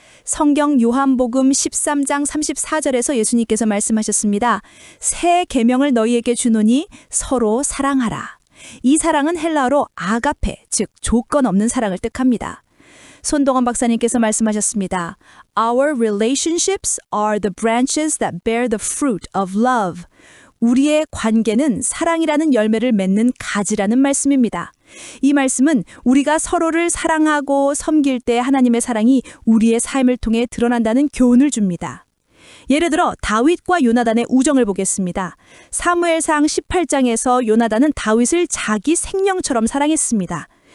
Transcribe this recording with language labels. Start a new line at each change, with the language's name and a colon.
Korean: 성경 요한복음 13장 34절에서 예수님께서 말씀하셨습니다. 새 계명을 너희에게 주노니 서로 사랑하라. 이 사랑은 헬라어로 아가페, 즉 조건 없는 사랑을 뜻합니다. 손동원 박사님께서 말씀하셨습니다.
English: Our relationships are the branches that bear the fruit of love.
Korean: 우리의 관계는 사랑이라는 열매를 맺는 가지라는 말씀입니다. 이 말씀은 우리가 서로를 사랑하고 섬길 때 하나님의 사랑이 우리의 삶을 통해 드러난다는 교훈을 줍니다. 예를 들어 다윗과 요나단의 우정을 보겠습니다. 사무엘상 18장에서 요나단은 다윗을 자기 생명처럼 사랑했습니다.